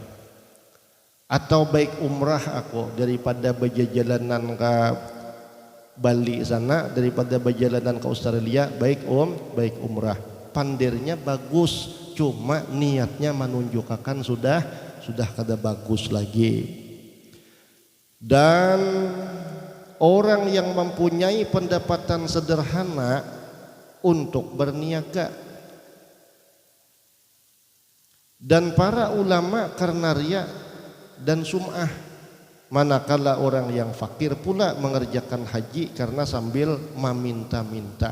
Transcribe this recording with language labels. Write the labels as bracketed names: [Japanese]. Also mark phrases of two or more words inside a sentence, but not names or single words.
[Banjar] Atau baik umrah aku daripada berjalanan ke Bali sana, daripada berjalanan ke Australia baik umrah. Pandirnya bagus, cuma niatnya menunjukkan sudah kada bagus lagi. [Malay] Dan orang yang mempunyai pendapatan sederhana untuk berniaga, dan para ulama karena riya dan sum'ah, manakala orang yang fakir pula mengerjakan haji karena sambil meminta-minta.